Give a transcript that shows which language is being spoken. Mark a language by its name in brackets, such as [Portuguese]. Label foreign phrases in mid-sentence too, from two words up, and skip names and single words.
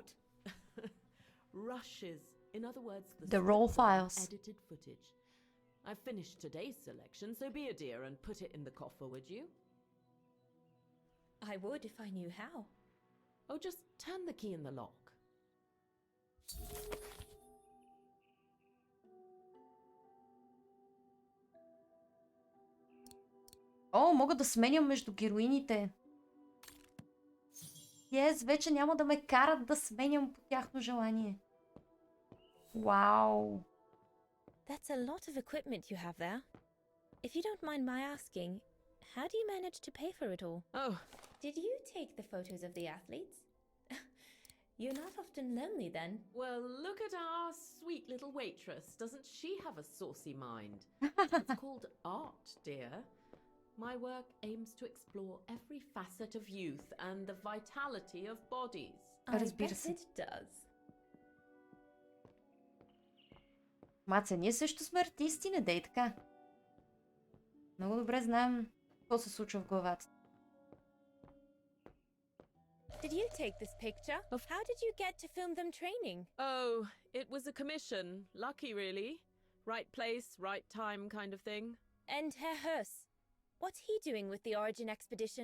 [English] Rushes. In other words, The raw files. Edited footage. I've finished today's selection, so be a dear and put it in the coffer, would you? I would if I knew how. Oh, just turn the key in the lock. [Bulgarian] О, мога да сменям между героините. Yes, вече няма да ме карат да сменям по тяхно желание. Вау. [English] That's a lot of equipment you have there. If you don't mind my asking, how do you manage to pay for it all? Oh. Did you take the photos of the athletes? You're not often lonely then. Well, look at our sweet little waitress. Doesn't she have a saucy mind? It's called art, dear. My work aims to explore every facet of youth and the vitality of bodies. I bet it does. [Bulgarian] Маца, ние също сме артисти, не дей така. Много добре знаем какво се случва в главата. [English] Did you take this picture? How did you get to film them training? Oh, it was a commission. Lucky, really. Right place, right time kind of thing. And Herr Hurst, what's he doing with the Origin expedition?